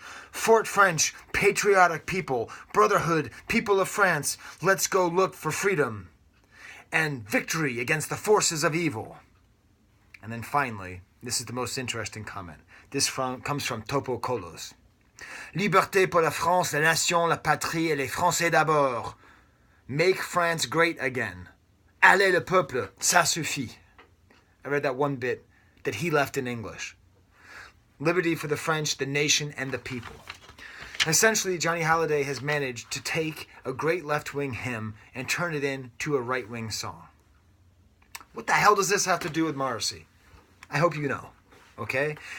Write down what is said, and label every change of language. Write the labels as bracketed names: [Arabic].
[English] Fort French, patriotic people, brotherhood, people of France, let's go look for freedom and victory against the forces of evil. And then finally, this is the most interesting comment. This comes from Topo Kolos. [French] Liberté pour la France, la nation, la patrie et les Français d'abord. [English] Make France great again. [French] Allez le peuple, ça suffit. [English] I read that one bit that he left in English. Liberty for the French, the nation, and the people. Essentially, Johnny Hallyday has managed to take a great left-wing hymn and turn it into a right-wing song. What the hell does this have to do with Morrissey? I hope you know, okay?